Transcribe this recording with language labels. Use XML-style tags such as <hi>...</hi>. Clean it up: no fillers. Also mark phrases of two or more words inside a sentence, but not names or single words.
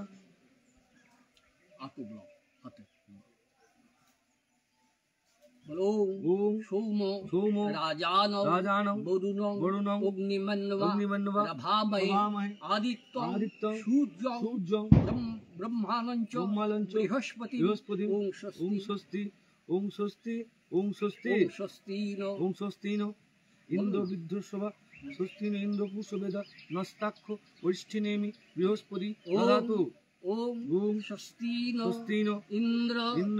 <bn>আতুব্ল হাতে বলো</bn> <sa>ওম সৌম সৌম রাজানং বরুণং অগ্নিমন্বা অগ্নিমন্বা রভামহে রভামহে আদিত্যং আদিত্যং সূর্যং সূর্যং ব্রহ্মাণঞ্চ ব্রহ্মাণঞ্চ বৃহস্পতি বৃহস্পতি ওং ওং স্বস্তি স্বস্তি ওং স্বস্তি ওং ওং স্বস্তি স্বস্তিন ওং স্বস্তিন ইন্দ্র বিদ্ধস্ববা স্বস্তিন ইন্দ্র পুষবেদা নস্তাক্ষ পরিষ্ঠিনেমি বৃহস্পতি দদাতু ওম ওম স্বস্তিন স্বস্তিন ইন্দ্র ইন্দ্র</sa>